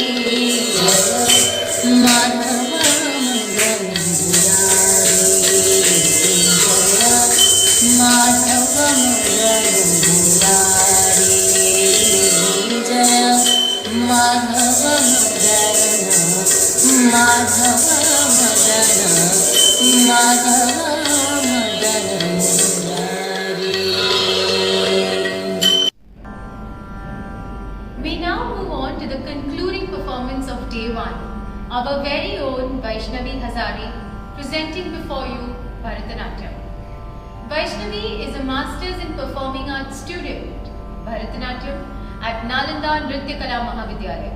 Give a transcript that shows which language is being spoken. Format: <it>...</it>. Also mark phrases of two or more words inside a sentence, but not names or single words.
<hi>जय माधव मदन मुरारी जय माधव मदन मुरारी जय माधव मदन माधव मदन माधव मदन मुरारी.</hi> <en>We now move on to the concluding performance of day 1, our very own Vaishnavi Hazare presenting before you Bharatanatyam. Vaishnavi is a Masters in Performing Arts student, Bharatanatyam, at Nalanda Nritya Kala Mahavidyalaya.</en>